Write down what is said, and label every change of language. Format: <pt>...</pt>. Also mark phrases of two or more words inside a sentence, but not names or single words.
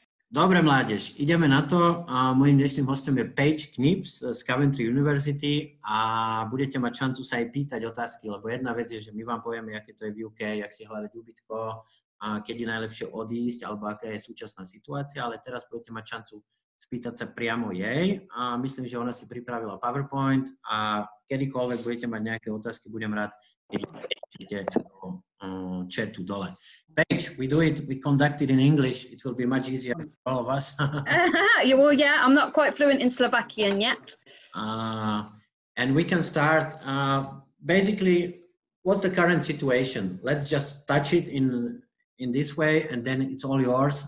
<sk>Dobre, mládež, ideme na to. Mojím dnešným hostom je Paige Knips z Coventry University a budete mať šancu sa aj pýtať otázky, lebo jedna vec je, že my vám povieme, aké to je v UK, jak si hľadať ubytko, keď je najlepšie odísť, alebo aká je súčasná situácia, ale teraz budete mať šancu spýtať sa priamo jej. A myslím, že ona si pripravila PowerPoint a kedykoľvek budete mať nejaké otázky, budem rád, keď píšete do chatu dole.</sk> <en>Paige, we conduct it in English. It will be much easier for all of us. Well, yeah, I'm not quite fluent in Slovakian yet. And we can start. Basically, what's the current situation? Let's just touch it in this way, and then it's all yours.</en>